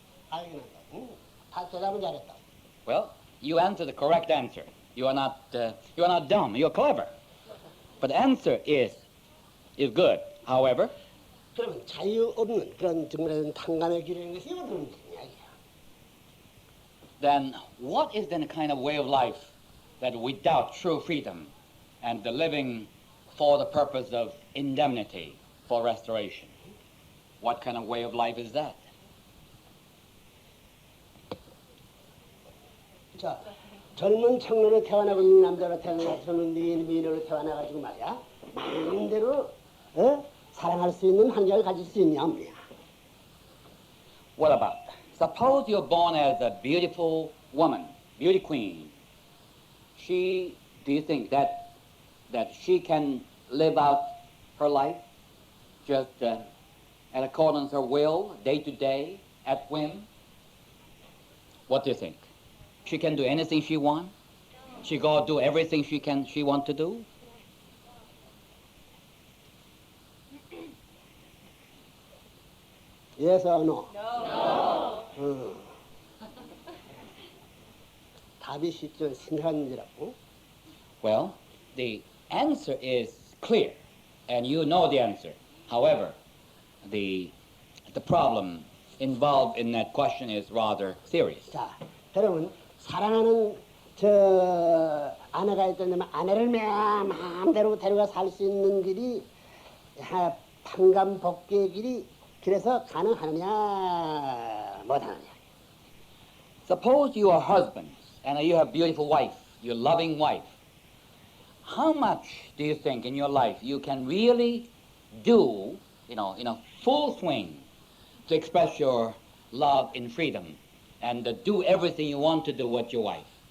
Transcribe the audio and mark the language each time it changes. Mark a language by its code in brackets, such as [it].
[ko] 알긴 한다. 다 대답은 잘했다. [en] Well, you answered the correct answer. You are not dumb. You're clever. But the answer is good. However, [ko] 그러면 자유 없는 그런 정말은 탕감의 길이라는 것이 어떤 이야기야? [en] then what is then a kind of way of life that without true freedom and the living for the purpose of indemnity for restoration? What kind of way of life is that? [ko] 자, 젊은 청년으로 태어나고 이 남자로 태어나고 젊은 미인으로 태어나가지고 말이야 마음대로 사랑할 수 있는 환경을 가질 수 있냐 없냐? [en] What about? Suppose you're born as a beautiful woman, beauty queen. Do you think that she can live out her life just in accordance with her will, day to day, at whim? What do you think? She can do anything she wants? She go do everything she want to do? Yes or no? No. [ko] 답이 쉽죠. 심각한 문제라고. [en] Well, the answer is clear, and you know the answer. However, the problem involved in that question is rather serious. [ko] 자, 여러분 사랑하는 저 아내가 있다면 아내를 마음대로 데려가 살 수 있는 길이 판감복귀의 길이 그래서 가능하느냐 못하느냐. [en] Suppose you are husbands and you have a beautiful wife, your loving wife. How much do you think in your life you can really do, in a full swing, to express your love in freedom and do everything you want to do with your wife?